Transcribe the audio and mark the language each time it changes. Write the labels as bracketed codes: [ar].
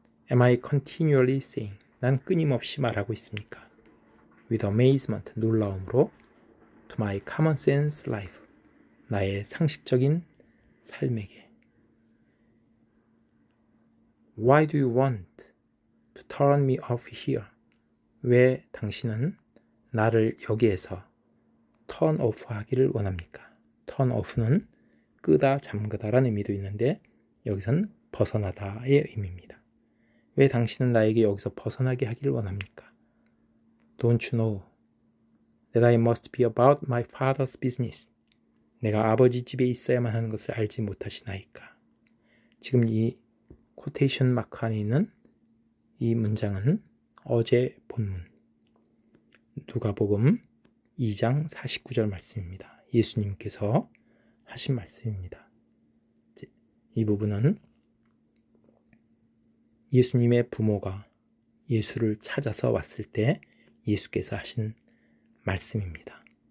[en] Am I continually saying, [ko] 난 끊임없이 말하고 있습니까? [en] With amazement, [ko] 놀라움으로 [en] to my common sense life, [ko] 나의 상식적인 삶에게. [en] Why do you want to turn me off here? [ko] 왜 당신은 나를 여기에서 turn off 하기를 원합니까? turn off는 끄다, 잠그다 라는 의미도 있는데 여기서는 벗어나다의 의미입니다. 왜 당신은 나에게 여기서 벗어나게 하기를 원합니까? [en] Don't you know that I must be about my father's business? [ko] 내가 아버지 집에 있어야만 하는 것을 알지 못하시나이까? 지금 이 코테이션 마크 안에 있는 이 문장은 어제 본문 누가복음 2장 49절 말씀입니다. 예수님께서 하신 말씀입니다. 이 부분은 예수님의 부모가 예수를 찾아서 왔을 때 예수께서 하신 말씀입니다.